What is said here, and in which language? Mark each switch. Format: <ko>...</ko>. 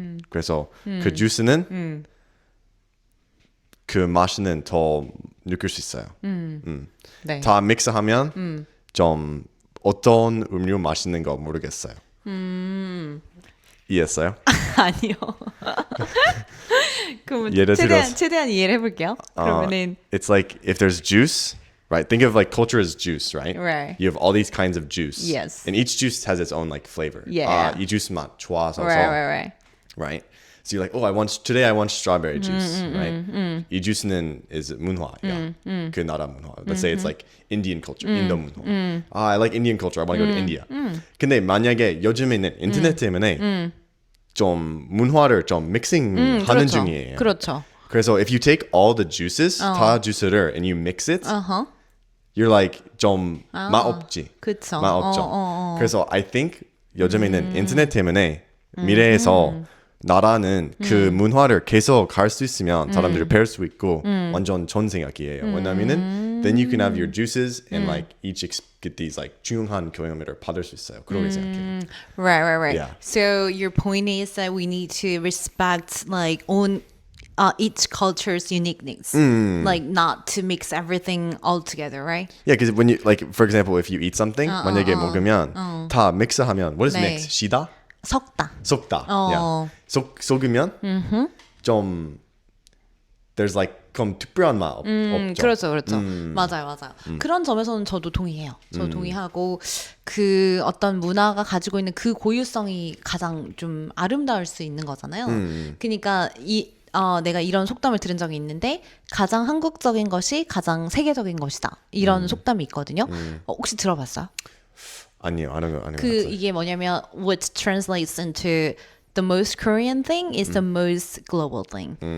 <ko>그래서 그 주스는 그 맛은 더 느낄 수 있어요. 네. 다 믹스하면 좀 어떤 음료 맛있는 거 모르겠어요. 이해했어요? 아니요. 그럼 예를 최대한 이해를 해볼게요. 그러면은</ko> <en>It's like if there's juice, right? Think of like culture as juice, right? Right. You have all these kinds of juice. Yes. And each juice has its own like flavor. Yeah.</en> <ko>이 주스 맛 좋아서.</ko> <en>right. Right? So you're like, oh, today I want strawberry juice, right?</en> <ko>이 주스는</ko> <en>is</en> <ko>문화야. 그 나라 문화.</ko> <en>Let's say it's like Indian culture,</en> <ko>인도 문화.</ko> <en>I like Indian culture. I want to go to India.</en> <ko>근데 만약에 요즘에는 인터넷 때문에 좀 문화를 좀 믹싱하는 그렇죠. 중이에요. 그렇죠.</ko> <en>그래서 if you take all the juices,</en> <ko>다 주스를</ko> <en>and you mix it, you're like</en> <ko>좀 맛없지. 그쵸. 맛없죠. 그래서</ko> <en>I think</en> <ko>요즘에는 인터넷 때문에 미래에서 나라는 그 문화를 계속 할 수 있으면 사람들이 배울 수 있고 완전 좋은 생각이에요. 왜냐면은</ko> <en>then you can have your juices and like each get these like</en> <ko>중요한 경험을 받을 수 있어요. 그렇게 생각해요.</ko> <en>Right. Yeah. So your point is that we need to respect like own each culture's uniqueness, like not to mix everything all together, right? Yeah, because when you like, for example, if you eat something,</en> <ko>만약에 먹으면 다 믹스하면</ko> <en>what is</en> <ko>네.</ko> <en>mix?</en> <ko>시다? 섞다. 섞다.</ko> <en>Yeah.</en> <ko>섞으면 좀</ko> <en>there's like</en> <ko>좀 특별한 맛 없죠. 그렇죠. 맞아요. 그런 점에서는 저도 동의해요. 저 동의하고 그 어떤 문화가 가지고 있는 그 고유성이 가장 좀 아름다울 수 있는 거잖아요. 그러니까 내가 이런 속담을 들은 적이 있는데 가장 한국적인 것이 가장 세계적인 것이다. 이런 속담이 있거든요. 혹시 들어봤어요? 아니요, 안 그 해봤어요. 이게 뭐냐면</ko> <en>what translates into the most Korean thing is the most global thing.</en>